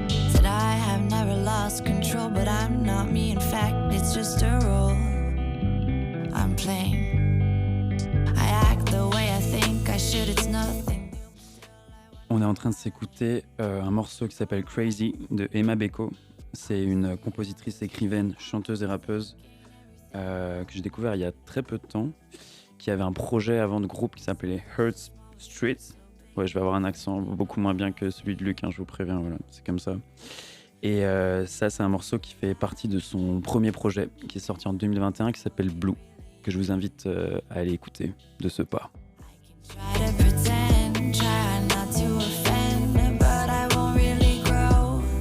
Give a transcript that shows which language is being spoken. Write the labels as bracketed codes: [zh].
[en] Said I have never lost control, but I'm not me. In fact, it's just a role I'm playing. I act the way I think I should, it's nothing. [fr] On est en train de s'écouter un morceau qui s'appelle Crazy de Emma Beko. C'est une compositrice, écrivaine, chanteuse et rappeuse que j'ai découvert il y a très peu de temps, qui avait un projet avant de groupe qui s'appelait Hurt Street. Ouais, je vais avoir un accent beaucoup moins bien que celui de Luc, hein, je vous préviens, voilà, c'est comme ça. Et ça, c'est un morceau qui fait partie de son premier projet, qui est sorti en 2021, qui s'appelle Blue, que je vous invite à aller écouter de ce pas. [en] Try to pretend, try not to offend, but I won't really grow.